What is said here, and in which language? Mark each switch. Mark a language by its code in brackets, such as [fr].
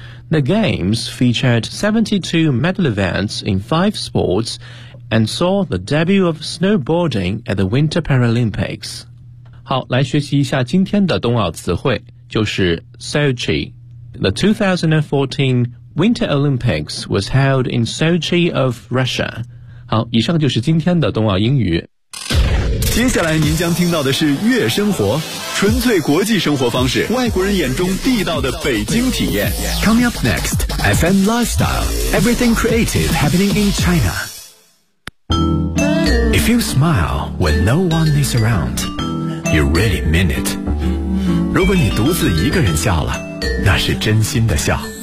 [en] The Games featured 72 medal events in 5 sports and saw the debut of snowboarding at the Winter Paralympics. [zh] 好，来学习一下今天的冬奥词汇，就是 Sochi. [en] The 2014 Winter Olympics was held in Sochi of Russia. [zh] 好，以上就是今天的冬奥英语。接下来您将听到的是悦生活，纯粹国际生活方式，外国人眼中地道的北京体验。 [en] Coming up next, FM Lifestyle, Everything Creative Happening in China. If you smile when no one is around, you really mean it. [zh] 如果你独自一个人笑了，那是真心的笑。